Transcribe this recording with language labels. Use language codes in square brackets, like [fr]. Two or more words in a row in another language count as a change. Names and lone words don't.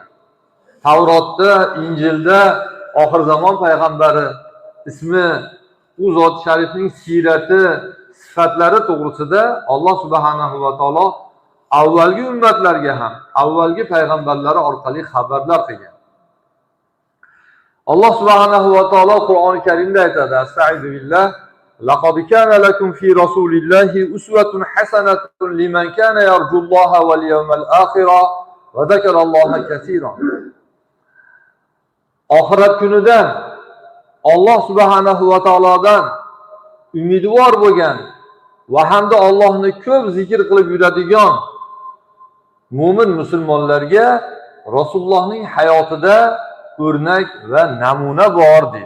[uz] Tavrotda, Injilda oxir zamon payg'ambari ismi, u zot sharifning siyrati, sifatlari to'g'risida Alloh subhanahu va taolo avvalgi ummatlarga ham, avvalgi payg'ambarlari orqali xabarlar qilgan. Alloh subhanahu va taolo Qur'oni Karimda aytadi: [ar] "أستغفر بالله، لقد كان لكم في رسول الله أسوة حسنة لمن كان يرجو الله واليوم الآخر وذكر الله كثيرا." [uz] Oxirat kunidan Alloh subhanahu va taolodan umidvor bo'lgan va hamda Allohni ko'p zikr qilib yuradigan mo'min musulmonlarga Rasulullohning hayotida o'rnak va namuna bor deydi.